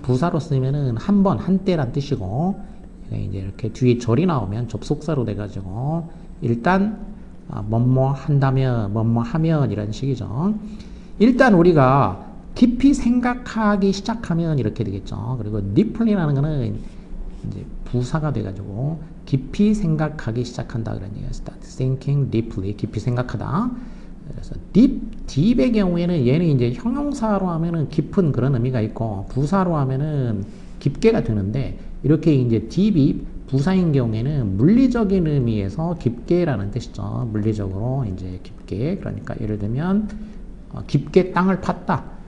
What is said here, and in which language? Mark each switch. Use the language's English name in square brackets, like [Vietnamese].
[Korean] 부사로 쓰면은 한 번, 한때란 뜻이고 이제 이렇게 뒤에 절이 나오면 접속사로 돼가지고 일단 뭐뭐 한다면 뭐뭐 하면 이런 식이죠. 일단 우리가 깊이 생각하기 시작하면 이렇게 되겠죠. 그리고 deeply라는 거는 이제 부사가 돼가지고 깊이 생각하기 시작한다 그런 얘기예요. [English] Start thinking deeply [Korean] 깊이 생각하다. 그래서 deep의 경우에는 얘는 이제 형용사로 하면은 깊은 그런 의미가 있고 부사로 하면은 깊게가 되는데 이렇게 이제 deep이 부사인 경우에는 물리적인 의미에서 깊게라는 뜻이죠. 물리적으로 이제 깊게 그러니까 예를 들면 깊게 땅을 팠다.